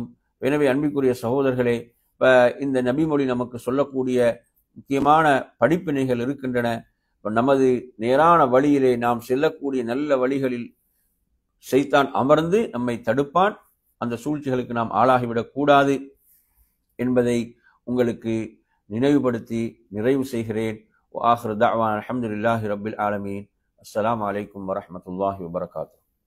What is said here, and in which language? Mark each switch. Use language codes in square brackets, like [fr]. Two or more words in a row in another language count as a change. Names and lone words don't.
[ta] எனவே அன்பிற்குரிய சகோதரர்களே, இந்த நபிமொழி நமக்கு சொல்லக்கூடிய முக்கியமான படிப்பினைகள் இருக்கின்றன. நமது நேரான வழியிலே நாம் செல்லக்கூடிய நல்ல வழிகளில் ஷைத்தான் அமர்ந்து நம்மை தடுப்பான், அந்த சூழ்ச்சிகளுக்கு நாம் ஆளாகிவிடக் கூடாது என்பதை உங்களுக்கு நினைவுபடுத்தி நிறைவு செய்கிறேன். [ar] وآخر دعوانا الحمد لله رب العالمين. السلام عليكم ورحمة الله وبركاته.